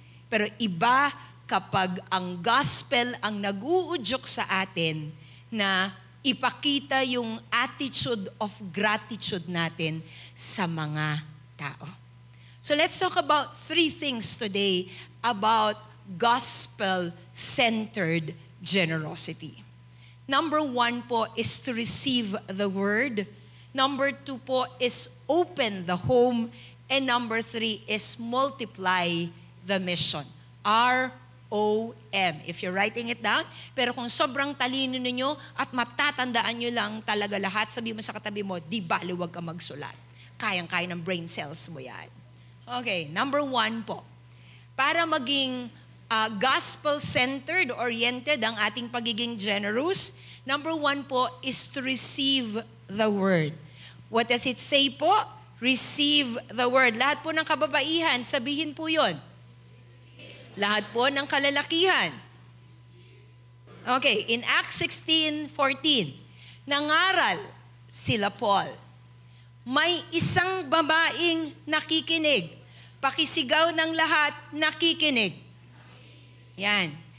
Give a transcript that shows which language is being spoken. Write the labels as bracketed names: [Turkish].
[Filipino] Pero iba kapag ang gospel ang nag-uudyok sa atin na ipakita yung [English] attitude of gratitude [Filipino] natin sa mga tao. [English] So let's talk about 3 things today about gospel-centered generosity. Number 1 po is to receive the word. Number 2 po is open the home. And number 3 is multiply the mission. R-O-M. If you're writing it down, [Filipino] pero kung sobrang talino ninyo at matatandaan nyo lang talaga lahat, sabi mo sa katabi mo, di bali wag ka magsulat. Kayang-kaya ng brain cells mo yan. Okay, number 1 po. Para maging gospel-centered, oriented ang ating pagiging generous. [English] Number 1 po is to receive the word. What does it say po? Receive the word. [Filipino] Lahat po ng kababaihan, sabihin po yon. Lahat po ng kalalakihan. [English] Okay, in Acts 16:14, [Filipino] nangaral sila [English] Paul. [Filipino] May isang babaeng nakikinig. Pakisigaw ng lahat, nakikinig. Yan.